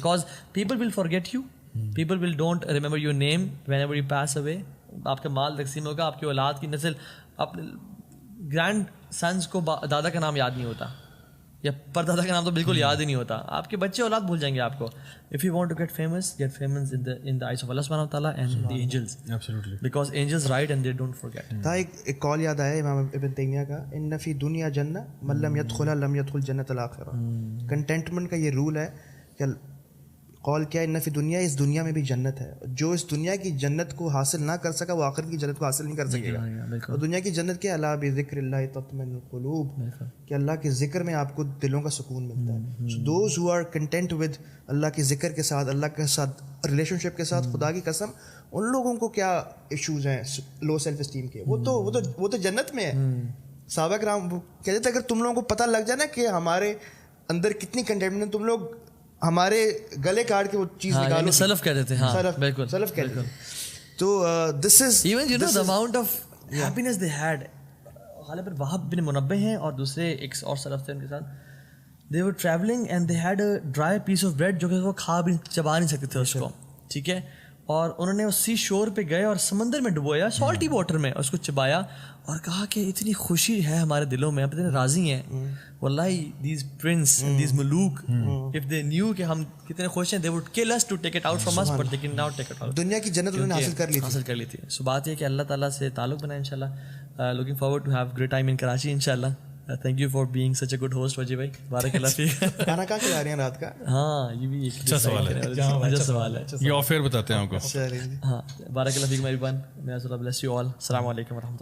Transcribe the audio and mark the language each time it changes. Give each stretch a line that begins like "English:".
English: Because people will forget you, people will don't remember your name whenever you pass away.
Urdu: آپ کا مال تقسیم ہوگا, آپ کی اولاد کی نسل, اپنے گرینڈ سنس کو دادا کا نام یاد نہیں ہوتا یا پردادا کا نام تو بالکل یاد ہی نہیں ہوتا, آپ کے بچے اولاد بھول جائیں گے آپ کو.
English: If you want to get famous in the eyes of Allah subhanahu wa ta'ala and the angels. Absolutely. Because angels write and they don't forget.
Urdu: تھا ایک کال یاد آیا امام ابن تیمیہ کا,
Arabic: ان فی دنیا جنہ من لم يدخلها لم يدخل جنت الاخرہ.
Urdu: کنٹینٹمنٹ کا یہ رول ہے کہ قول کیا
Arabic: ان فی دنیا,
Urdu: اس دنیا میں بھی جنت ہے. جو اس دنیا کی جنت کو حاصل نہ کر سکا وہ آخرت کی جنت کو حاصل نہیں کر سکے گا. اور دنیا کی جنت کیا,
Arabic: الا بذکر اللہ تطمئن القلوب,
Urdu: کہ اللہ کے ذکر میں آپ کو دلوں کا سکون ملتا ہے.
English: So those who are content with
Urdu: اللہ کے ذکر کے ساتھ, اللہ کے ساتھ ریلیشن شپ کے ساتھ, خدا کی قسم ان لوگوں کو کیا ایشوز ہیں لو سیلف اسٹیم کے, وہ تو جنت میں ہے. صحابہ کرام کہتے تھے اگر تم لوگوں کو پتہ لگ جائے نا کہ ہمارے اندر کتنی کنٹینٹمنٹ, تم لوگ ہمارے گلے کاٹ کے وہ چیز نکالو. سلف کہتے تھے, ہاں بالکل سلف کہتے تھے. تو
English: This is even you know the amount of happiness they had.
Urdu: غالباً وہب بن منبہ ہیں اور دوسرے ایک اور سلف تھے ان کے ساتھ,
English: they were traveling and they had a dry piece of bread
Urdu: جو کہ وہ کھا بھی چبا نہیں سکتے تھے اس کو, ٹھیک ہے, اور انہوں نے اس سی شور پہ گئے اور سمندر میں ڈبویا, سالٹی واٹر میں, اس کو چبایا اور کہا کہ اتنی خوشی ہے ہمارے دلوں میں, اب اتنے راضی ہیں واللہ
English: these prince these
Urdu: Malook,
English: if they knew
Urdu: کہ ہم کتنے خوش ہیں
English: they would kill us to take it out
Urdu: from us but they can now take it out. دنیا کی جنت انہوں نے حاصل کر لی تھی. سو بات یہ کہ اللہ تعالیٰ سے تعلق بنائیں انشاءاللہ.
English: looking forward to have great time in Karachi انشاءاللہ. thank you for being such a good host Waji بھائی, بارک اللہ فیک.
Urdu: کھانا کہاں کھلا رہے ہیں رات کا؟ ہاں یہ بھی ایک اچھا سوال ہے, اچھا سوال ہے, یہ آفر بتاتے ہیں آپ کو. ہاں بارک اللہ فیک میری بہن,
English: may Allah bless you all.
Urdu: السلام علیکم ورحمۃ اللہ.